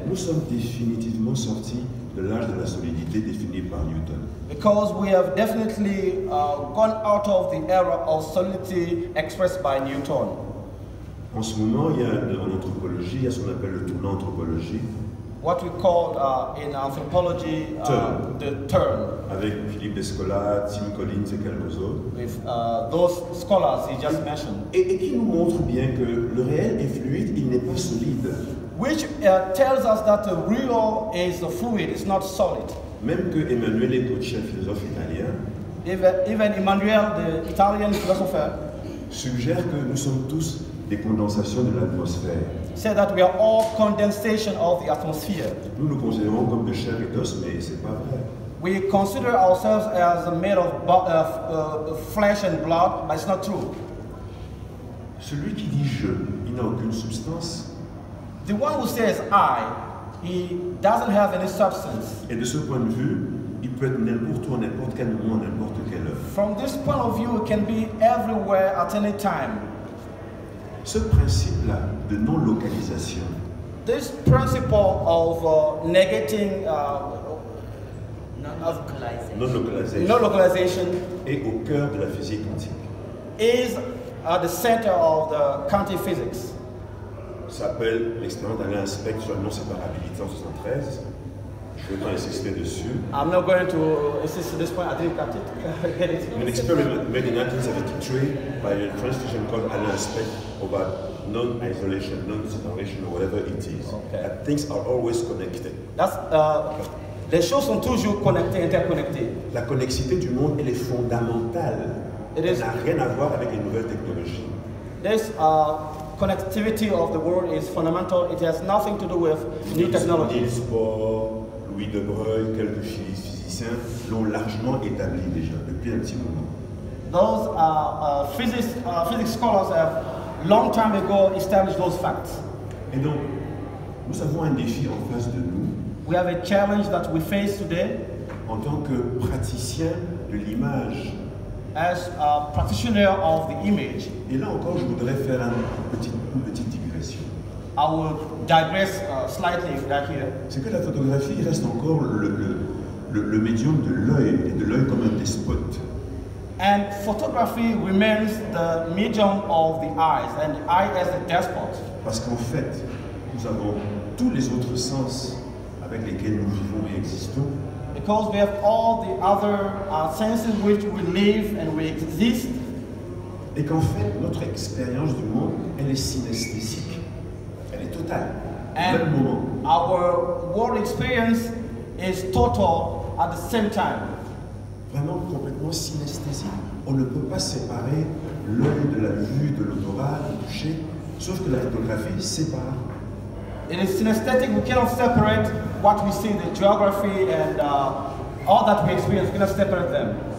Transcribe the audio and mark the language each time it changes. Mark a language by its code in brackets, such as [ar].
[fr] nous sommes définitivement sortis de l'âge de la solidité défini par Newton. [en] Because we have definitely gone out of the era of solidity expressed by Newton. [fr] En ce moment, il y a en anthropologie, il y a ce qu'on appelle le tournant anthropologique, [en] What we call in anthropology Turn. the turn, [fr] avec Philippe Descola, Tim Collins et quelques autres, [en] with those scholars he just mentioned, [fr] et qui nous montre bien que le réel est fluide, il n'est pas solide. [en] which tells us that the real is fluid, it's not solid. [fr] Même que Emanuele Gaucci, un philosophe italien, [en] Even Emmanuel, the Italian philosopher, [fr] suggère que nous sommes tous des condensations de l'atmosphère. [en] said that we are all condensation of the atmosphere. [fr] Nous nous considérons comme de chair et d'os, mais c'est pas vrai. [en] We consider ourselves as made of flesh and blood, but it's not true. [fr] Celui qui dit je, il n'a aucune substance. [en] The one who says I, he doesn't have any substance. [fr] Et de ce point de vue, il peut être n'importe où, à n'importe quel moment, à n'importe quelle heure. [en] From this point of view, it can be everywhere at any time. [fr] Ce principe-là de non-localisation, [en] This principle of negating [fr] non-localisation, [en] no localization [fr] est au cœur de la physique quantique. [en] is at the center of the quantum physics. [fr] Ça s'appelle l'expérience d'Alain Aspect sur la non-séparabilité en 1973. Je ne vais pas insister dessus. [en] I'm not going to insist at this point. I didn't get it. An experiment made in 1973 by a French physician called Alain Aspect about non-isolation, non-separation, or whatever it is. Okay. That things are always connected. That's [fr] les choses sont toujours connectées, interconnectées. La connexité du monde, elle est fondamentale. [en] It [fr] Elle [en] is- [fr] n'a rien à voir avec les nouvelles technologies. [en] This connectivity of the world is fundamental. It has nothing to do with new technology. [fr] Niels Bohr, Louis de Broglie, quelques physiciens l'ont largement établi déjà depuis un petit moment. [en] Those physics scholars have long time ago established those facts. [fr] Et donc, nous avons un défi en face de nous [en] We have a challenge that we face today [fr] en tant que praticiens de l'image. [en] as a practitioner of the image. [fr] Et là encore, je voudrais faire une petite digression. [en] I will digress slightly right here. [fr] C'est que la photographie reste encore le médium de l'œil, et de l'œil comme un despote. [en] And photography remains the medium of the eyes, and the eye as a despot. [fr] Parce qu'en fait, nous avons tous les autres sens avec lesquels nous vivons et existons, [en] Because we have all the other senses which we live and we exist, [fr] et qu'en fait, notre expérience du monde, elle est synesthésique, elle est totale, au même moment. [en] and our world experience is total at the same time. [fr] Vraiment complètement synesthésique. On ne peut pas séparer l'œil de la vue, de l'odorat, du toucher, sauf que la photographie sépare. [en] It is synesthetic. We cannot separate what we see, the geography and all that we experience. We cannot separate them.